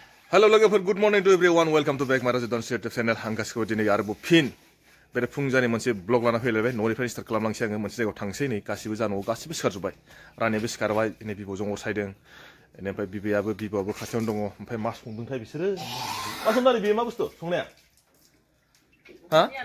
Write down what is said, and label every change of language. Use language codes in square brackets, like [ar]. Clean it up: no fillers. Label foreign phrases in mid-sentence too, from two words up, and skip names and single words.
[en] Hello logoफोर good morning to everyone welcome to back my resident YouTube channel [brx] आं गासिबो दिनै आरोबाव फिन बे फुंजानि मोनसे ब्लग लाना फैलायबाय न'निफ्राय स्टार्ट खालामलांसै आङो मोनसे जायगायाव थांसै नै गासिबो जानांगौ गासिबो सिखारजोब्बाय रानियाबो सिखारबाय नै बिब'जों अरसायदों बेनिफ्राय बिब'आबो खाथियावनो दङ ओमफ्राय मा संदोंथाय बिसोरो मा संदों बे मा बुस्थु संनाया हा